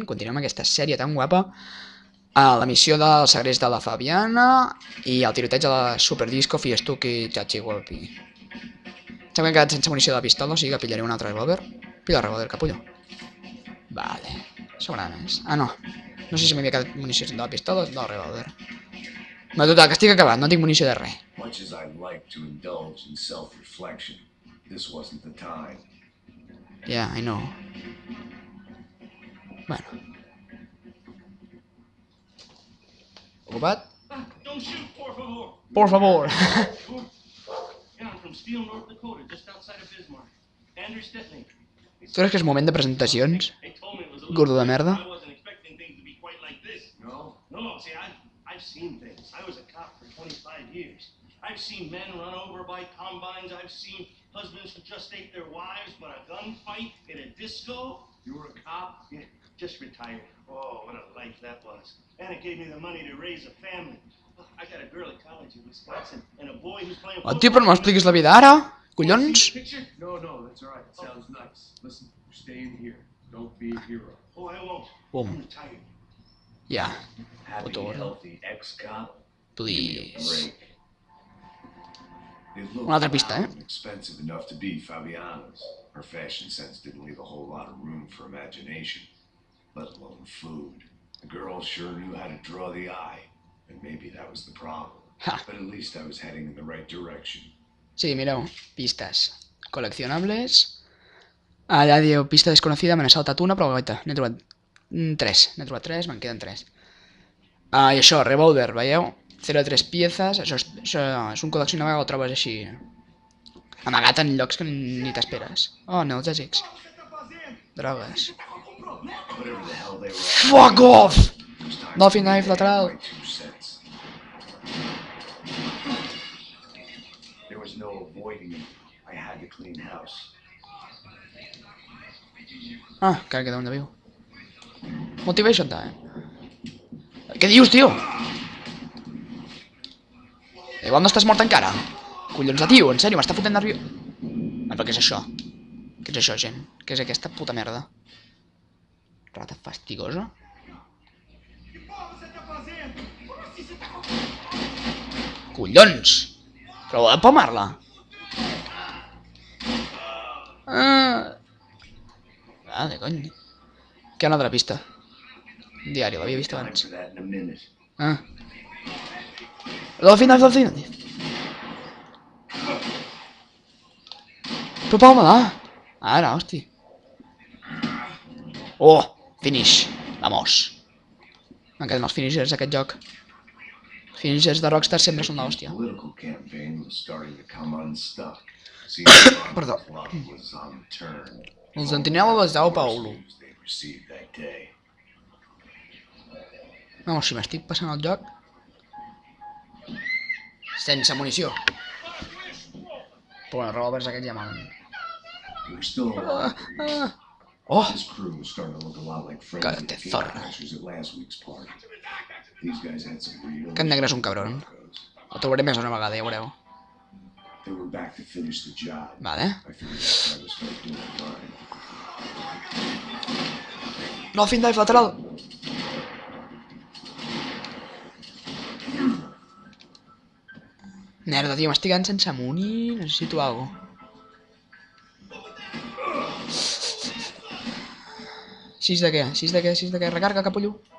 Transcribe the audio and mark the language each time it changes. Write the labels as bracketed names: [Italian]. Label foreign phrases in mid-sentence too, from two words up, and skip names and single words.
[Catalan] Continuem aquesta sèrie tan guapa. La missió del segrest de la Fabiana i el tiroteig de la Superdisco, Fiestuki i Chachi Wolpi. Ens hem quedat sense munició de pistola, o sigui que pillaré un altre revòlver. Pilla el revòlver, capullo. Vale. Sobrarà més. Ah, no. No sé si m'havia quedat munició de la pistola o del revòlver. No, total, que estic acabat, no tinc munició de res. [English] Much as I'd like to indulge in self-reflection, this wasn't the time. Yeah, I know. [Catalan] Bueno. Ocupat? [English] Don't shoot, [Spanish] por favor. Por favor. [English] Yeah, I'm from Steele, North Dakota, just outside of Bismarck. Andrew Stepney. [Catalan] Tu creus que és moment de presentacions? [English] They told me it was a little [Catalan] Gordo de merda. [English] I wasn't expecting things to be quite like this. No, see, I've seen things. I was a cop for 25 years. I've seen men run over by combines. I've seen husbands who just ate their wives, but a gunfight at a disco. You were a cop? Yeah, just retired. Oh, what a life that was. And it gave me the money to raise a family. I got a girl at college in Wisconsin and a boy who's playing [Catalan] Oh, tio, però no m'expliquis la vida ara. Collons. [English] No, that's all right. It sounds nice. Listen, you're staying here. Don't be a hero. Oh, I won't. Boom. I'm retired. [Catalan] Ja, [English] Happy, Autor. healthy ex-cop. please. [Catalan] Una altra pista, [English] Expensive enough to be Fabiana's. Her fashion sense didn't leave a whole lot of room for imagination, let alone food. The girl sure knew how to draw the eye, and maybe that was the problem. Ha. But at least I was heading in the right direction. [Catalan] Sí, mireu, pistes. Coleccionables. Allà diu, [Spanish] pista desconocida, [Catalan] me n'he saltat una, però guaita, n'he trobat 3, me'n queden 3. I això, revòlver, veieu? 0 de 3 piezas, això és un col·leccionable que ho trobes així, amagat en llocs que ni t'esperes. Oh, analgèsics. Drogues. [English] Whatever the hell they were. Fuck off! It was time Dolphin for me knife to add lateral. my 2 cents. There was no avoiding it. I had to clean house. [Catalan] Ah, encara queda un de viu. [English] Motivation time. [Catalan] Què dius, tio? Igual no estàs mort encara. Collons de tio, en sèrio, m'està fotent nerviós. Però què és això? Què és això, gent? Què és aquesta puta merda? Rata fastigosa? Collons! Però vol palmar-la? De cony. Què ha una altra pista? Un diari, l'havia vist [English] Time [Catalan] abans. [English] for that in a minute. Dolphin. [Catalan] Però palma-la. Ara, hosti. Oh, finish. Vamos. M'encanten els finishers d'aquest joc. Els finishers de Rockstar sempre són l'hòstia. [English] Political campaign was starting to come unstuck. See, [Catalan] Perdó. [English] plot was on the turn. [Catalan] El sentinela de Sao Paulo. [English] They received that day. [Catalan] Vamos, si m'estic passant el joc... Sense munició. Però els revòlvers aquests ja malen. [English] They were still alive. Oh! This crew was starting to look a lot like friends [Spanish] Cara, [English] of the [Spanish] te zorra. [English] crashers at last week's party. These guys had some real... [Catalan] Aquest negre és un cabron. El trobaré més una vegada, ja veureu. [English] They were back to finish the job. [Catalan] Vale. [English] I figured it's time to start doing the grind. Dolphin dive lateral. [Catalan] Merda, tio, m'estic quedant sense muni. Necessito alguna cosa. 6 de què? 6 de què? 6 de què? Recarga, capullo.